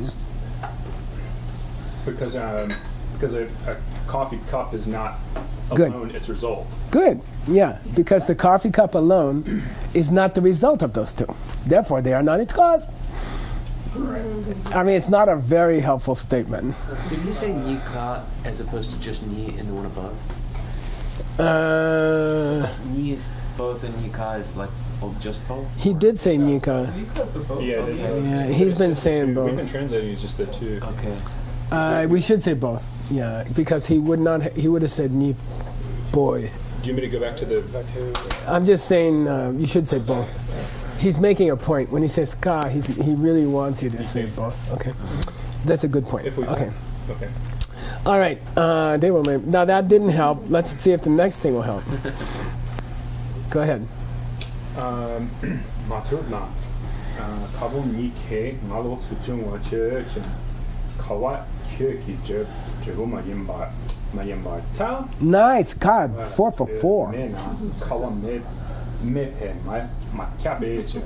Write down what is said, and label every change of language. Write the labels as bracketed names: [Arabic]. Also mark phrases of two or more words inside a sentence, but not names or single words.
[English] Because a coffee cup is not Good. alone its result. Good. Yeah, because the coffee cup alone is not the result of those two. Therefore, they are not its cause. Right. I mean, it's not a very helpful statement. Did he say ni ka as opposed to just ni in the one above? Ni is both and ni ka is like just both? He did say Nika. Yeah, he's been saying both. We've been translating as just the two. Okay. We should say both. Yeah, because he would have said ni boy. Do you want me to go back to the... I'm just saying you should say both. He's making a point. When he says ka, he really wants you to say both. Okay. That's a good point. Okay. Okay. All right. They will make. Now that didn't help. Let's see if the next thing will help. Go ahead. Maturna. Kabo ni ke ngalo tsujungwa che kawa kyoki jebo mayimba ta. Nice. God, 4 for 4. Kawa mepe ma kyabe che.